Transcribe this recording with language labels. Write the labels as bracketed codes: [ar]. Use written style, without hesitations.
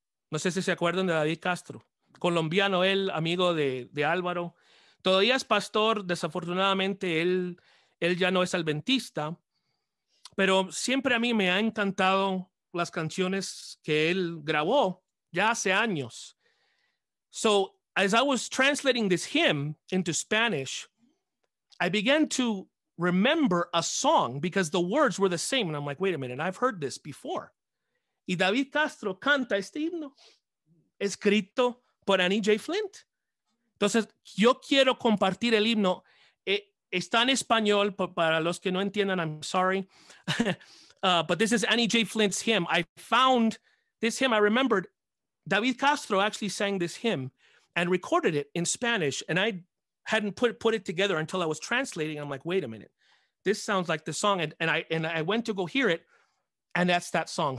[es] No sé si se acuerdan de David Castro, colombiano, él, amigo de Álvaro. Todavía es pastor, desafortunadamente él ya no es adventista, pero siempre a mí me ha encantado las canciones que él grabó ya hace años. [en] So as I was translating this hymn into Spanish, I began to remember a song because the words were the same. And I'm like, wait a minute, I've heard this before. [es] Y David Castro canta este himno escrito por Annie J. Flint. Entonces, yo quiero compartir el himno. Está en español, para los que no entiendan, [en] I'm sorry. But this is Annie J. Flint's hymn. I found this hymn. I remembered David Castro actually sang this hymn and recorded it in Spanish. And I hadn't put it together until I was translating. I'm like, wait a minute, this sounds like the song. And I went to go hear it, and that's that song.